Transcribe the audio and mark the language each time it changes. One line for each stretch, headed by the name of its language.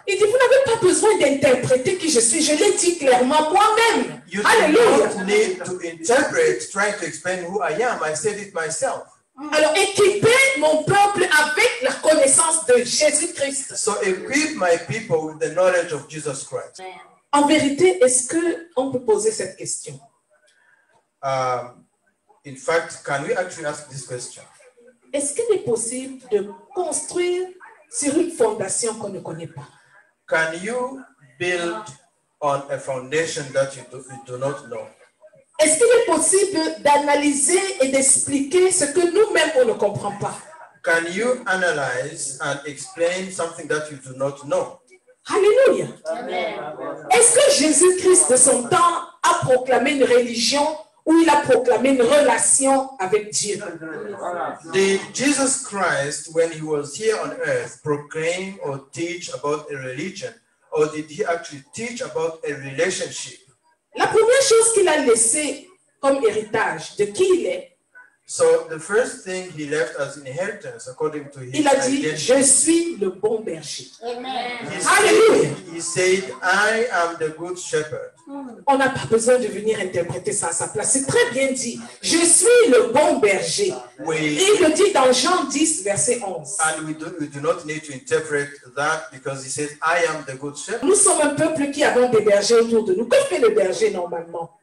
French: Il dit, vous n'avez pas besoin d'interpréter qui je suis, je l'ai dit clairement moi-même.
English: You
French: Alléluia.
English: don't need to interpret, trying to explain who I am. I said it myself.
French: Alors, équipez mon peuple avec la connaissance de Jésus-Christ.
English: So equip my people with the knowledge of Jesus Christ.
French: En vérité, est-ce qu'on peut poser cette question?
English: In fact, can we actually ask this question?
French: Est-ce qu'il est possible de construire sur une fondation qu'on ne connaît pas?
English: Can you build on a foundation that you do not know?
French: Est-ce qu'il est possible d'analyser et d'expliquer ce que nous-mêmes on ne comprend pas?
English: Can you analyze and explain something that you do not know?
French: Alléluia. Est-ce que Jésus-Christ de son temps a proclamé une religion ou il a proclamé une relation avec Dieu?
English: Did Jesus Christ, when he was here on earth, proclaim or teach about a religion, or did he actually teach about a relationship?
French: La première chose qu'il a laissée comme héritage de qui il est,
English: So the first thing he left as inheritance, according to his
French: il a dit,
English: identity,
French: je suis le bon berger.
English: he he said, I am the good shepherd.
French: On n'a pas besoin de venir interpréter ça à sa place. C'est très bien dit. Je suis le bon berger. Et il le dit dans Jean 10, verset 11.
English: And we do not need to interpret that because he says, I am the good shepherd.
French: Nous sommes un peuple qui avons des bergers autour de nous. Que fait le berger normalement?